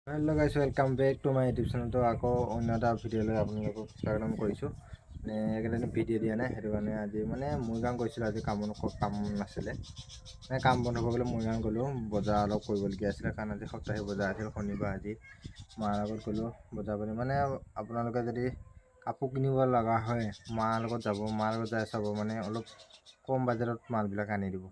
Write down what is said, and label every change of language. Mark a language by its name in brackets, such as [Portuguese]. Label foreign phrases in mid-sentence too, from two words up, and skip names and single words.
[English] Hello guys, welcome back to my YouTube channel. [Assamese] তো আকৌ অন্য এটা ভিডিঅ'লৈ আপোনালোকক স্বাগতম কৰিছোঁ। মানে এইকেইদিন ভিডিঅ' দিয়া নাই, সেইটো কাৰণে আজি মানে মৰিগাঁও গৈছিলোঁ। আজি কাম নাছিলে, মানে কাম বন্ধ কৰিবলৈ মৰিগাঁও গ'লোঁ। বজাৰ অলপ কৰিবলগীয়া আছিলে, কাৰণ আজি সপ্তাহিক বজাৰ আছিল, শনিবাৰ। আজি মাৰ লগত গ'লোঁ বজাৰ কৰি। মানে আপোনালোকে যদি কাপোৰ কিনিব লগা হয়, মাৰ লগত যাব, মাৰ লগত যাই চাব, মানে অলপ কম বাজেটত মালবিলাক আনি দিব।